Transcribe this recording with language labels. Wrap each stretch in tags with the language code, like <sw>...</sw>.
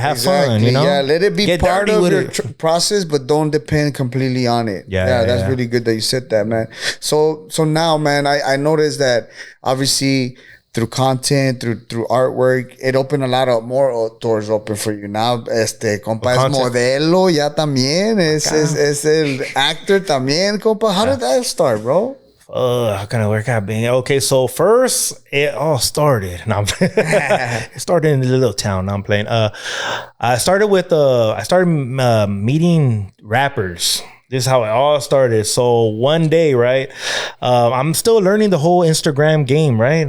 <en>Have fun. You know, let it be part of your process, but don't depend completely on it. That's really good that you said that, man. So now, man, I noticed that obviously. Through content, through artwork, it opened a lot of more doors open for you.</en> <es>Now, compa es modelo ya también, es el actor también, compa.</es> <en>How did that start, bro? How can I work out, being okay? So first, it all started. No, it started in a little town. Now I'm playing. I started meeting rappers. This is how it all started. So one day, right, I'm still learning the whole Instagram game, right?</en>